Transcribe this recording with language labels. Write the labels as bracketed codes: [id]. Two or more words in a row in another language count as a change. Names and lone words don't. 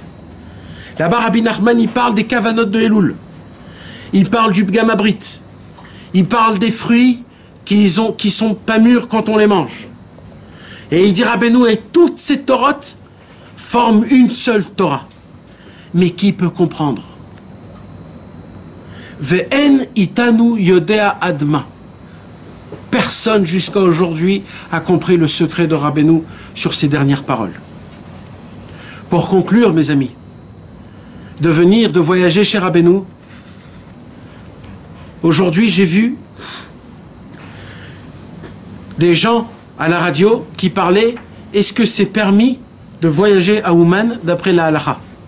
[fr] Là-bas, Rabbi Nachman, il parle des kavanot de Elul. Il parle du [he] פגם הברית. [fr] Il parle des fruits qui sont pas mûrs quand on les mange. Et il dit Rabbeinu, et toutes ces Torotes forment une seule Torah. Mais qui peut comprendre? [he] ואין איתנו יודע עד מה. [fr] Personne jusqu'à aujourd'hui a compris le secret de Rabbeinu sur ces dernières paroles. Pour conclure, mes amis, de voyager chez Rabbeinu, aujourd'hui j'ai vu des gens à la radio qui parlaient, est-ce que c'est permis de voyager à Ouman d'après la halakha?